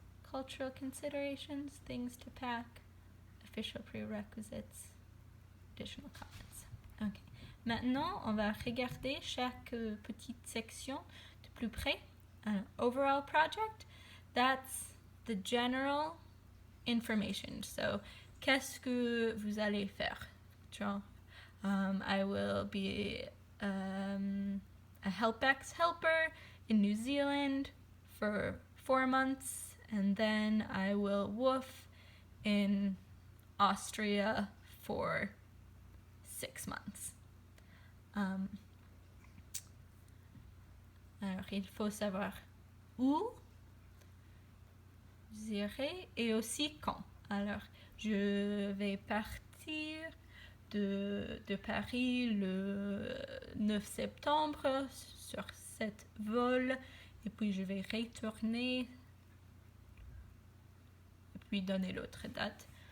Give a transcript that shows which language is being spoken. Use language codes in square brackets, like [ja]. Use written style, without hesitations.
[en] Cultural considerations, things to pack, official prerequisites, additional comments. Okay. [fr] Maintenant, on va regarder chaque petite section de plus près. [en] Overall project, that's the general information. [fr] So, qu'est-ce que vous allez faire? [en] Genre, I will be a helpX helper in New Zealand for 4 months, and then I will woof in Austria for 6 months. [fr] Alors, il faut savoir où vous irez et aussi quand. Alors, je vais partir de Paris le 9 septembre sur cette vol et puis je vais retourner et puis donner l'autre date.